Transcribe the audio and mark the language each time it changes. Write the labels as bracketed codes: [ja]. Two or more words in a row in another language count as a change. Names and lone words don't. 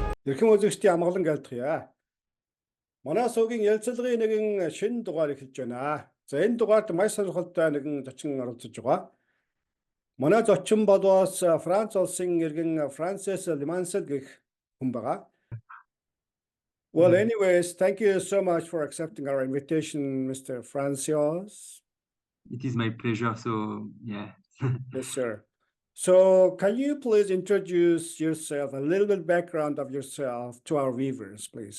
[mn] Эрхэм үзэгчдийн амгалан айлтгая. Манай суугийн ярилцлагын нэгэн шинэ дугаар эхэлж байна. За энэ дугаард маш сонирхолтой нэгэн зочин оролцож байгаа. Манай зочин болоос Франц улсын иргэн Francois Lemancel гэх хүн байгаа. [en] Well, anyways, thank you so much for accepting our invitation, Mr. Francois. It is my pleasure. So, yeah. Yes, sir. So, can you please introduce yourself, a little bit background of yourself to our viewers, please?